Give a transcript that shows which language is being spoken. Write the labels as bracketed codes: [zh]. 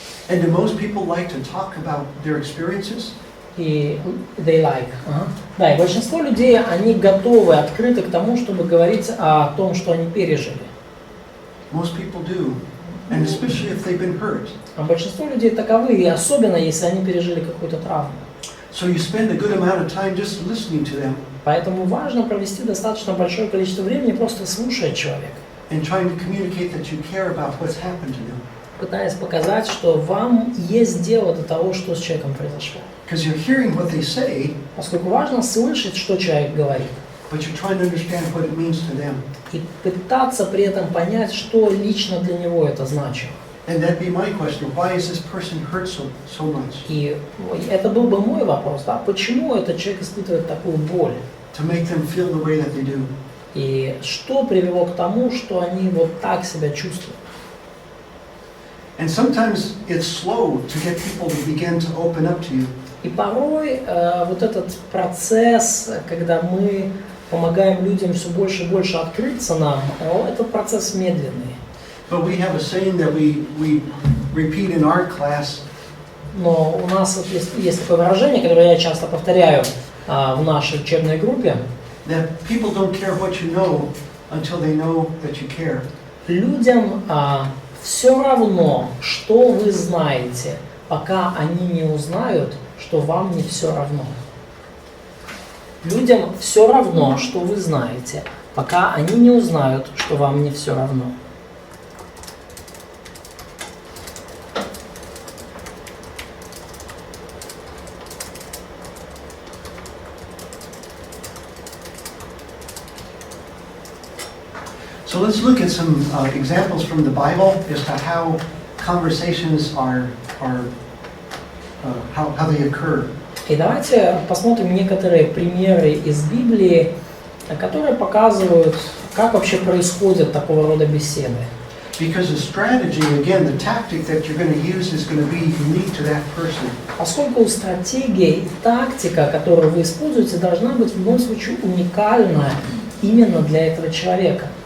[en] And do most people like to talk about their experiences? [ru] И [en] they like. [ru] Ага. Да, и большинство людей, они готовы, открыты к тому, чтобы говорить о том, что они пережили. [en] Most people do, and especially if they've been hurt. [ru] А большинство людей таковы, и особенно, если они пережили какую-то травму. [en] So you spend a good amount of time just listening to them [ru] Поэтому важно провести достаточно большое количество времени, просто слушая человека, [en] and trying to communicate that you care about what's happened to them. [ru] пытаясь показать, что вам есть дело до того, что с человеком произошло. [en] Because you're hearing what they say, [ru] Поскольку важно слышать, что человек говорит, [en] but you're trying to understand what it means to them. [ru] и пытаться при этом понять, что лично для него это значило. [en] And that'd be my question, why is this person hurt so much? [ru] И это был бы мой вопрос, да? Почему этот человек испытывает такую боль? [en] To make them feel the way that they do. [ru] И что привело к тому, что они вот так себя чувствуют? [en] And sometimes it's slow to get people to begin to open up to you. [ru] И порой вот этот процесс, когда мы помогаем людям все больше и больше открыться нам, этот процесс медленный. [en] But we have a saying that we repeat in our class. [ru] Но у нас вот есть такое выражение, которое я часто повторяю в нашей учебной группе. [en] That people don't care what you know until they know that you care. [ru] Людям все равно, что вы знаете, пока они не узнают, что вам не все равно. Людям все равно, что вы знаете, пока они не узнают, что вам не все равно. [en] So let's look at some examples from the Bible as to how conversations are how they occur. [ru] И давайте посмотрим некоторые примеры из Библии, которые показывают, как вообще происходят такого рода беседы. [en] Because the strategy, again, the tactic that you're going to use is going to be unique to that person. [ru] Поскольку стратегия и тактика, которую вы используете, должна быть в любом случае уникальна именно для этого человека.